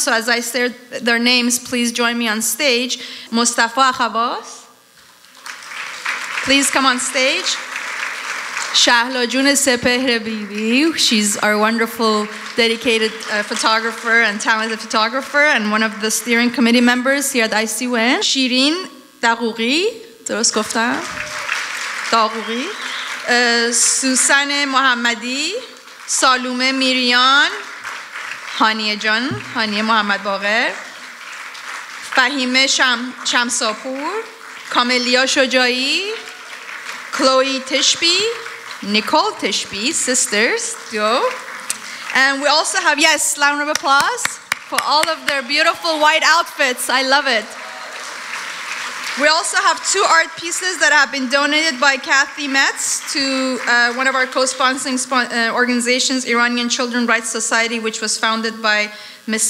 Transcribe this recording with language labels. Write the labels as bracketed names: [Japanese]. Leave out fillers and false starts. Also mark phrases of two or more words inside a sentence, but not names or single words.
[English] So as I say their names, please join me on stage. Mustafa Khabas, please come on stage. Shahla June Sepehre Bibi, she's our wonderful, dedicated photographer and talented photographer and one of the steering committee members here at ICWIN. Shirin Daghouqi, [Persian] درست گفتم؟ [English] Daghouqi. Susan Mohammadi, Salume Mirian, Hanieh Jan, Hanieh Mohammad Bagher, Fahime Shamsapur, Kamelia Shojai, Chloe Tishby, Nicole Tishby, sisters, duo. And we also have, yes, round of applause for all of their beautiful white outfits. I love it. We also have 2 art pieces that have been donated by Kathy Metz to one of our co-sponsoring organizations, Iranian Children's Rights Society, which was founded by Ms.